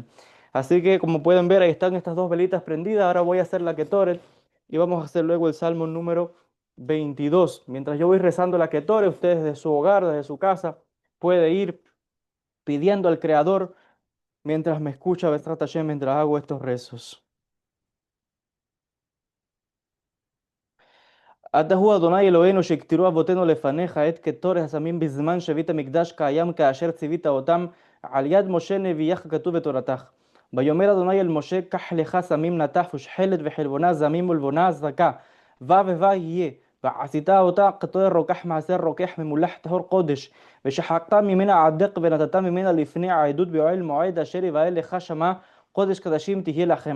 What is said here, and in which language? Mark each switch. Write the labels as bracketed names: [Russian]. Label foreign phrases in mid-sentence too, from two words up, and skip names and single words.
[Spanish] Así que, como pueden ver, ahí están estas dos velitas prendidas. Ahora voy a hacer la Ketoret y vamos a hacer luego el Salmo número 22. Mientras yo voy rezando la Ketoret, ustedes desde su hogar, desde su casa, puede ir pidiendo al Creador mientras me escucha [Hebrew] בעזרת השם, [Spanish] mientras hago estos rezos. [Hebrew] אתה הוא אדוני אלוהינו שכתרו אבותינו לפניך את קטורי הסמים בזמן שבית המקדש קיים כאשר ציווית אותם על יד משה נביאך כתוב בתורתך. ויאמר אדוני אל משה קח לך סמים נתח ושחלת וחלבונה זמים ולבונה זכה ווה יהיה ועשית אותה קטורי רוקח מעשר רוקח ממולח טהור קודש ושחקת ממנה עדק ונתת ממנה לפני העדות באוהל מועד אשר יבאה לך שמה קודש קדשים תהיה לכם.